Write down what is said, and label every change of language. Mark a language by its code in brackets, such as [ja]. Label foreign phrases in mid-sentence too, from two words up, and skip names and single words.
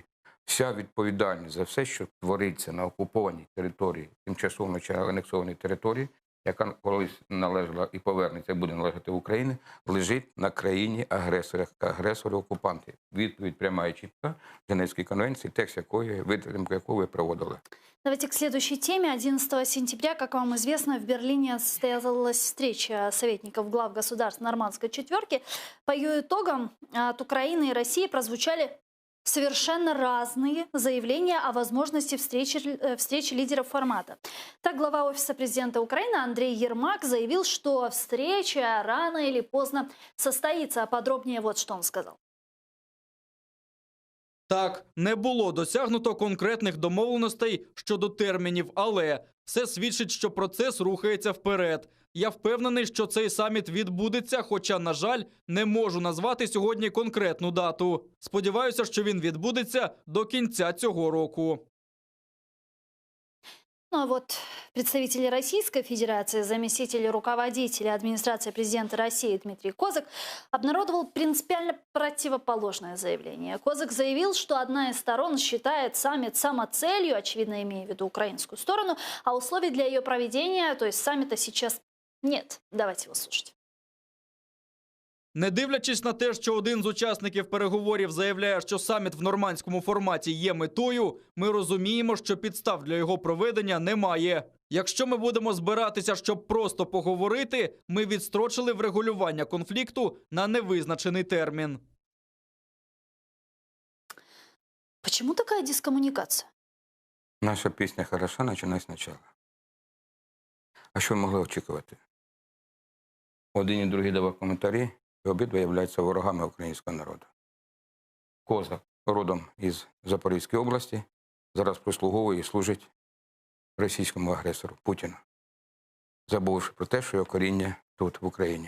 [uk] Вся відповідальність за все, що твориться на окупованій території, тимчасово чи анексованій території, яка колись належала і повернеться, і буде належати в Україні, лежить на країні-агресорі, агресорі-окупанти. Відповідь пряма і чітка Женевської конвенції, текст якої, витримку якої ви проводили. [ru] Давайте к следующей теме. 11 сентября, как вам известно, в Берлине состоялась встреча советников глав государств Нормандской четверки. По ее итогам от Украины и России прозвучали совершенно разные заявления о возможности встречи лидеров формата. Так, глава Офиса президента Украины Андрей Ермак заявил, что встреча рано или поздно состоится. А подробнее вот что он сказал. [uk] Так, не було досягнуто конкретних домовленостей щодо термінів, але все свідчить, що процес рухається вперед. Я впевнений, що цей саміт відбудеться, хоча, на жаль, не можу назвати сьогодні конкретну дату. Сподіваюся, що він відбудеться до кінця цього року. [ru] Ну а вот представитель Российской Федерации, заместитель руководителя администрации президента России Дмитрий Козак обнародовал принципиально противоположное заявление. Козак заявил, что одна из сторон считает саммит самоцелью, очевидно, имея в виду украинскую сторону, а условий для ее проведения, то есть саммита, сейчас нет. Давайте его слушать. [uk] Не дивлячись на те, що один з учасників переговорів заявляє, що саміт в нормандському форматі є метою, ми розуміємо, що підстав для його проведення немає. Якщо ми будемо збиратися, щоб просто поговорити, ми відстрочили врегулювання конфлікту на невизначений термін. [ru] Почему такая дискоммуникация? [uk] Наша пісня хороша, починай спочатку. А що ви могли очікувати? Один і другий давав коментарі, і обидва являються ворогами українського народу. Козак родом із Запорізької області, зараз прислуговує і служить російському агресору Путіну, забувши про те, що його коріння тут, в Україні.